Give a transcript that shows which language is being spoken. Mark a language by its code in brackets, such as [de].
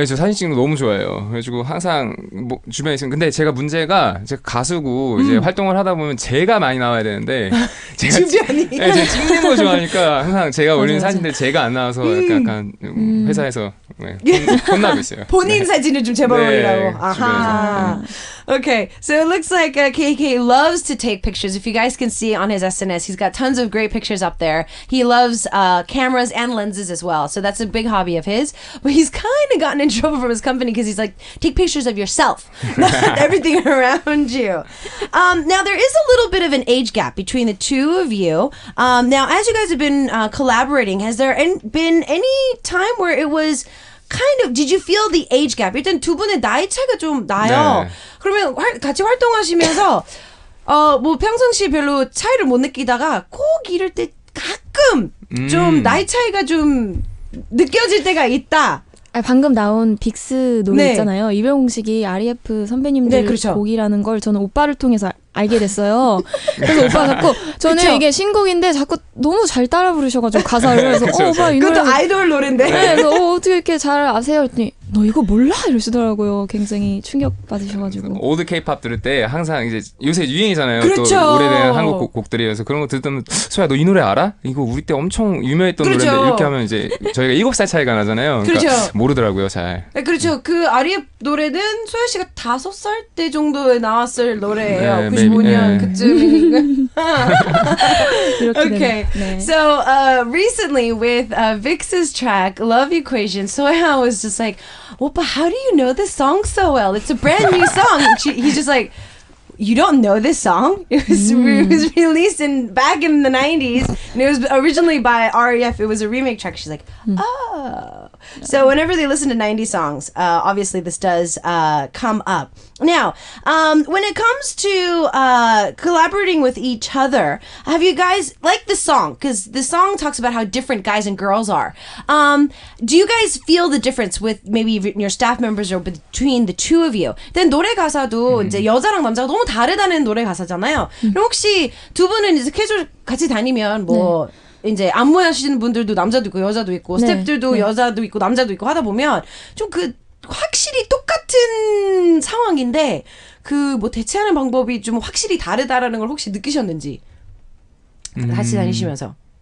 [ko] 네, 저 사진 찍는 거 너무 좋아해요. 그래가지고 항상 뭐 주변에 있으면 근데 제가 문제가 제가 가수고 이제 활동을 하다 보면 제가 많이 나와야 되는데 제가 주변이. 네, 제가 찍는 거 좋아하니까 항상 제가 올리는 맞아. 사진들 제가 안 나와서 약간 회사에서 네, 혼나고 있어요. 본인 사진을 좀 제발 네, 올리라고. 아하. [en] Okay, so it looks like KK loves to take pictures. If you guys can see on his SNS, he's got tons of great pictures up there. He loves cameras and lenses as well, so that's a big hobby of his. But he's kind of gotten in trouble from his company because he's like, take pictures of yourself, not everything around you. Now, there is a little bit of an age gap between the two of you. Now, as you guys have been collaborating, has there been any time where it was kind of, did you feel the age gap? [ko] 일단 두 분의 나이 차이가 좀 나요. 네. 그러면 같이 활동하시면서 뭐 평상시 별로 차이를 못 느끼다가 꼭 이럴 때 가끔 좀 나이 차이가 좀 느껴질 때가 있다. 방금 나온 빅스 노래 네. 있잖아요. 이병웅식이 REF 선배님들 네, 그렇죠. 곡이라는 걸 저는 오빠를 통해서 알게 됐어요. 그래서 오빠가 자꾸 저는 그쵸? 이게 신곡인데 자꾸 너무 잘 따라 부르셔가지고 가사를 그래서 오빠 이 노래 그것도 아이돌 노래인데. 네, 그래서 어떻게 이렇게 잘 아세요? 했더니 너 이거 몰라? 이러시더라고요. 굉장히 충격 받으셔가지고. 올드 케이팝 들을 때 항상 이제 요새 유행이잖아요. 그렇죠. 또 오래된 한국 곡들이어서 그런 거 듣던 소야 너 이 노래 알아? 이거 우리 때 엄청 유명했던 그렇죠. 노래인데 이렇게 하면 이제 저희가 7살 차이가 나잖아요. 그러니까 그렇죠. 모르더라고요 잘. 네, 그렇죠. 그 아리의 노래는 소연 씨가 5살 때 정도에 나왔을 노래예요. 95년 [en] maybe, [ko] 그쯤이니까. 이렇게 [en] Okay. [ko] 네. [en] So recently with Vix's track Love Equation, Soya was just like, Oppa, how do you know this song so well? It's a brand new song. He's just like, you don't know this song? It was released back in the 90s, and it was originally by REF. It was a remake track. She's like, oh. So whenever they listen to 90s songs, obviously this does come up. Now, when it comes to collaborating with each other, have you guys, like the song, because the song talks about how different guys and girls are. Do you guys feel the difference with maybe your staff members or between the two of you? [ko] then 노래 가사도 이제 여자랑 남자가 너무 다르다는 노래 가사잖아요. 그럼 혹시 두 분은 이제 캐주얼 같이 다니면 뭐 이제 안무하시는 분들도 남자도 있고 여자도 있고 네. 스태프들도 네. 여자도 있고 남자도 있고 하다 보면 좀 그 확실히 똑같은 상황인데 그 뭐 대체하는 방법이 좀 확실히 다르다라는 걸 혹시 느끼셨는지 같이 다니시면서.